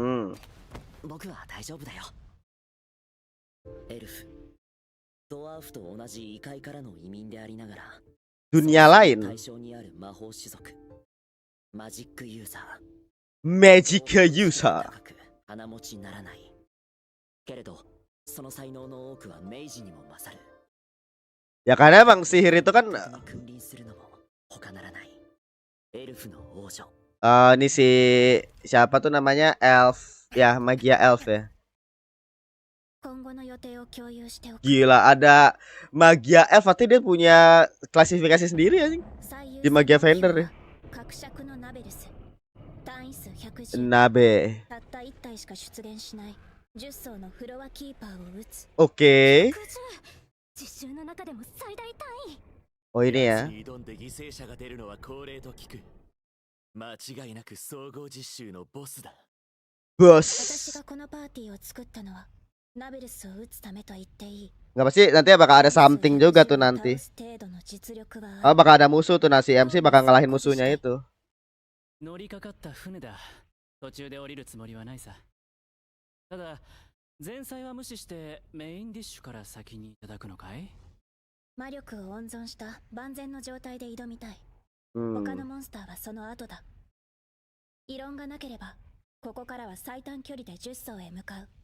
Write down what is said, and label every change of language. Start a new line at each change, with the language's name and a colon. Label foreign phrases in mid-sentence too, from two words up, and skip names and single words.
Japanese: Hmm. 僕は大丈夫だよ。エルフ、ドワーフと同じ異界からの移民でありながら
Indonesian: Dunia
Japanese: 対
Indonesian: lain.
Japanese: 象にある魔法種族マジックユーザー
English: Magic user.
Japanese: 高く鼻持ちならないけれどその才能の多くは明治にも勝る。
Indonesian: Ya karena emang sihir itu kan
Japanese: 君臨するのも他ならない。エルフの王女。
Indonesian: ini si siapa tuh namanya Elf ya, Magia Elf ya.
Japanese: 今後の予定を共有しておく。
Indonesian: Gila, ada Magia Elf, berarti dia punya klasifikasi sendiri anjing.
Japanese: 最優
Indonesian: Di
Japanese: 先 Magia 目標 Finder は
Indonesian: ya.
Japanese: 伯爵のナベルス。単位数110。 Nabe. たった1体しか出現しない10層のフロアキーパーを撃つ。
Indonesian: Oke.
Japanese: 実習の中でも最大単位。
Indonesian: Oh ini ya.
Japanese: 挑んで犠牲者が出るのは恒例と聞く。間違いなく総合実習のボスだ。私
Indonesian: Bos.
Japanese: がこのパーティーを作ったのはナベルスを撃つためと言っていい。
Indonesian: Nggak pasti nanti bakal ada something juga tuh nanti.
Japanese: 倒す程度の実力は
Indonesian: Oh, bakal ada musuh tuh, nasi MC bakal ngalahin musuhnya itu.
Japanese: 乗りかかった船だ。途中で降りるつもりはないさ。ただ前菜は無視してメインディッシュから先にいただくのかい？魔力を温存した万全の状態で挑みたい。 Hmm. 他のモンスターはその後だ。異論がなければここからは最短距離で10層へ向かう。